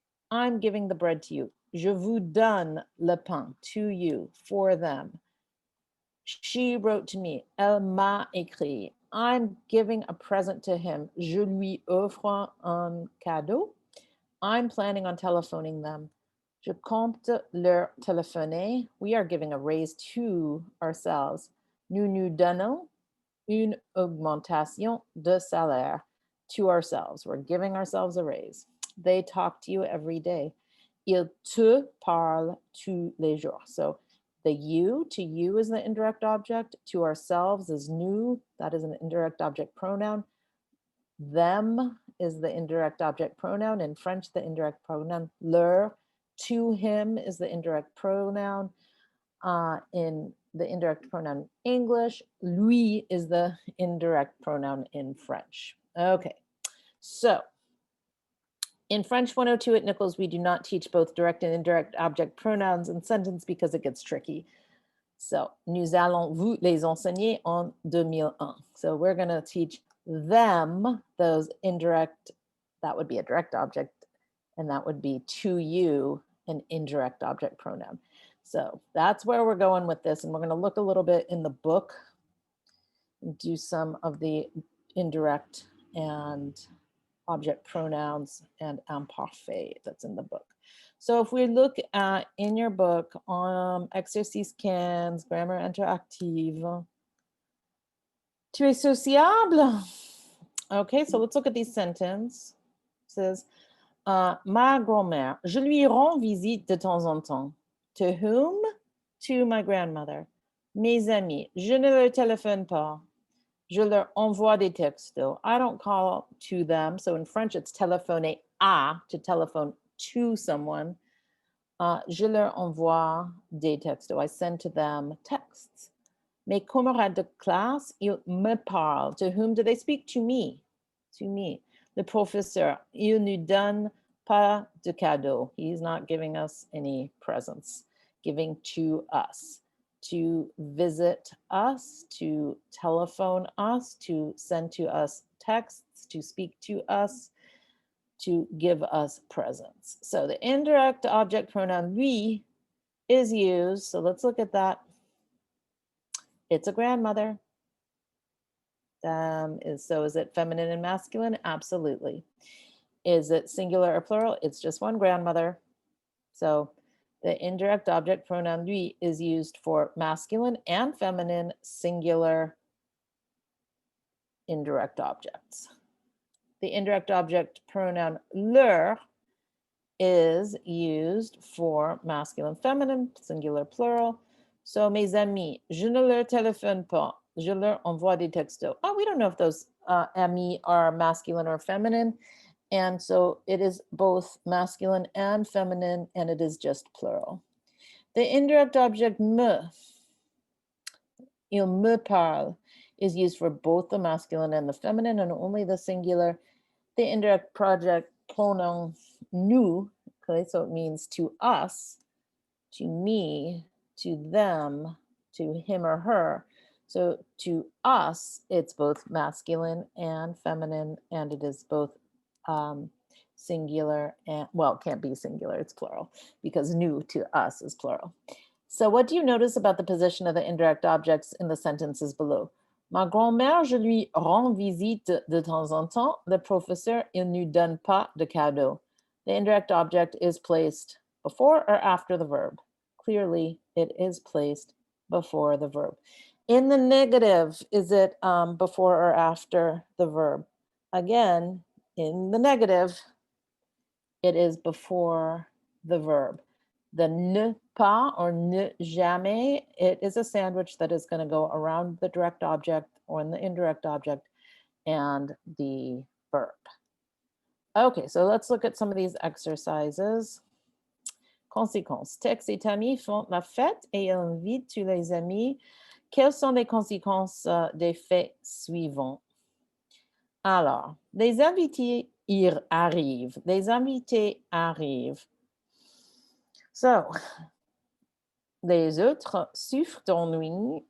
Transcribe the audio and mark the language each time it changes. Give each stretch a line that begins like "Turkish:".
English: I'm giving the bread to you.
French: Je vous donne le pain,
English: to you, for them. She wrote to me.
French: Elle m'a écrit.
English: I'm giving a present to him.
French: Je lui offre un cadeau.
English: I'm planning on telephoning them.
French: Je compte leur téléphoner.
English: We are giving a raise to ourselves.
French: Nous nous donnons une augmentation de salaire
English: to ourselves. We're giving ourselves a raise. They talk to you every day.
French: Ils te parlent tous les jours.
English: So the you, to you is the indirect object. To ourselves is nous. That is an indirect object pronoun. Them is the indirect object pronoun. In French, the indirect pronoun leur. To him is the indirect pronoun. In the indirect pronoun English, lui is the indirect pronoun in French. Okay, so in French 102 at Nichols, we do not teach both direct and indirect object pronouns in sentence because it gets tricky.
French: So, nous allons vous les enseigner en 2001.
English: So we're going to teach them those indirect, that would be a direct object, and that would be to you, an indirect object pronoun. So that's where we're going with this. And we're going to look a little bit in the book and do some of the indirect and object pronouns and imparfait that's in the book. So if we look at in your book on exercice 15, grammar interactive,
French: tu es sociable.
English: Okay, so let's look at these sentences.
French: It says, ma grand-mère, je lui rends visite de temps en temps.
English: To whom? To my grandmother.
French: Mes amis, je ne leur téléphone pas. Je leur envoie des textos.
English: I don't call to them. So in French, it's téléphoner à, to telephone to someone.
French: Je leur envoie des textos.
English: I send to them texts.
French: Mes camarades de classe, ils me parlent.
English: To whom do they speak? To me. To me.
French: Le professeur, il ne donne pas de cadeau.
English: He's not giving us any presents. Giving to us. To visit us, to telephone us, to send to us texts, to speak to us, to give us presents. So the indirect object pronoun lui is used. So let's look at that. It's a grandmother. So is it feminine and masculine? Absolutely. Is it singular or plural? It's just one grandmother. So the indirect object pronoun lui is used for masculine and feminine singular indirect objects. The indirect object pronoun leur is used for masculine, feminine, singular, plural.
French: So mes amis, je ne leur téléphone pas, je leur envoie des textos.
English: Oh, we don't know if those amis are masculine or feminine. And so it is both masculine and feminine, and it is just plural. The indirect object me, il me parle, is used for both the masculine and the feminine, and only the singular. The indirect project pronoun nous, okay, so it means to us, to me, to them, to him or her. So to us, it's both masculine and feminine, and it is both singular and, well, it can't be singular, it's plural, because nous to us is plural. So what do you notice about the position of the indirect objects in the sentences below?
French: Ma grand-mère, je lui rends visite de temps en temps. Le professeur, il ne donne pas de cadeau.
English: The indirect object is placed before or after the verb. Clearly, it is placed before the verb. In the negative, is it before or after the verb? Again, in the negative, it is before the verb. The ne pas or ne jamais, it is a sandwich that is going to go around the direct object or in the indirect object and the verb. Okay, so let's look at some of these exercises.
French: Conséquences. Tex et Tammy font la fête et ils invitent tous les amis. Quelles sont les conséquences des faits suivants? Alors, les invités arrivent. Les invités arrivent. So, les autres souffrent d'ennui.